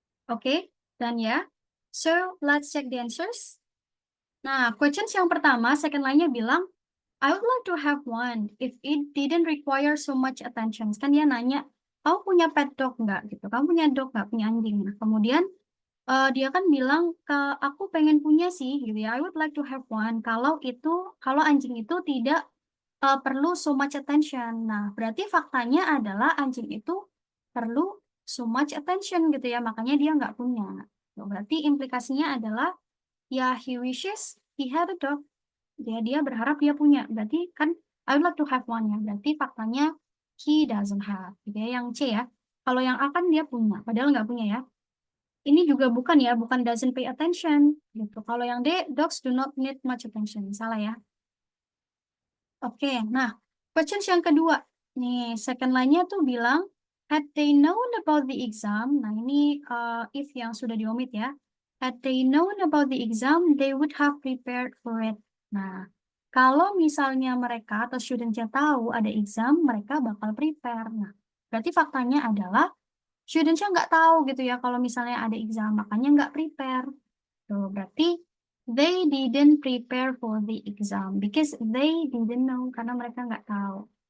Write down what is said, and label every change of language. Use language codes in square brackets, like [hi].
[id] Oke, dan ya. [en] So, let's check the answers. [id] Nah, questions yang pertama, second line-nya bilang, [en] I would like to have one if it didn't require so much attention. [id] Kan dia nanya, kamu punya pet dog nggak? Gitu. Kamu punya dog nggak? Punya anjing? Nah, kemudian dia kan bilang, aku pengen punya sih, gitu ya. [en] I would like to have one. [id] Kalau anjing itu tidak perlu [en] so much attention. [id] Nah, berarti faktanya adalah anjing itu perlu so much attention gitu ya. Makanya dia nggak punya. Berarti implikasinya adalah, ya [en] he wishes he had a dog. [id] Dia berharap dia punya. Berarti kan [en] I would like to have one ya. [id] Berarti faktanya [en] he doesn't have. [id] Gitu ya. Yang C ya. Kalau yang A kan dia punya. Padahal nggak punya ya. Ini juga bukan ya. [en] Bukan doesn't pay attention. [id] Gitu. Kalau yang D, [en] dogs do not need much attention. [id] Salah ya. Oke. Nah, questions yang kedua. Nih, second line-nya tuh bilang, [en] had they known about the exam. [id] Nah, ini if yang sudah diomit ya. [en] Had they known about the exam, they would have prepared for it. [id] Nah, kalau misalnya mereka atau student-nya tahu ada exam, mereka bakal prepare. Nah, berarti faktanya adalah student-nya nggak tahu gitu ya kalau misalnya ada exam, makanya nggak prepare. [en] Tuh, berarti they didn't prepare for the exam because they didn't know, [id] karena mereka nggak tahu.